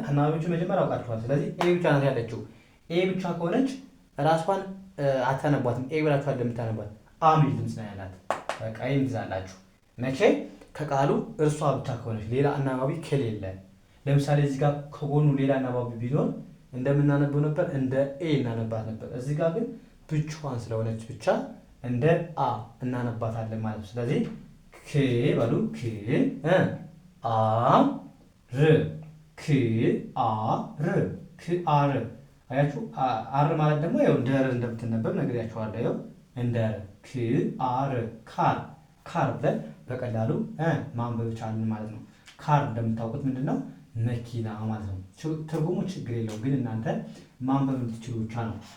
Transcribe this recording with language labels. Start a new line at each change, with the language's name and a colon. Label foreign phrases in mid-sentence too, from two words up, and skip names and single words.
Amharic: አናባቢዎቹ መጀመሪያ አውቃችኋል። ስለዚህ ኤ ብቻ ናት ያለችው። ኤ ብቻ ከሆነች ራሷን አታነቧትም። ኤ ብላችሁ እንደምታነቧት አሚል ድምፅ ነው ያላት። በቃ ይሄን ትይዛላችሁ። መቼ ከቃሉ እርሷ ብቻ ከሆነች ሌላ አናባቢ ከሌለ። ለምሳሌ እዚህ ጋር ከጎኑ ሌላ አናባቢ ቢኖር እንደምናነበው ነበር፣ እንደ ኤ እናነባት ነበር። እዚህ ጋር ግን ብቻዋን ስለሆነች ብቻ እንደ አ እናነባታለን ማለት ነው። ስለዚህ ክ በሉ ክ አ ር ክ አ ር ክ አ ር። አያችሁ አር ማለት ደግሞ ያው እንደ ር እንደምትነበብ ነግሬያችኋለሁ። ያው እንደ ር ክ አ ር ካር ካር ብለን በቀላሉ ማንበብ ቻልን ማለት ነው። ካር እንደምታውቁት ምንድነው? መኪና ማለት ነው። ትርጉሙ ችግር የለውም፣ ግን እናንተ ማንበብ የምትችሉ ብቻ ነው።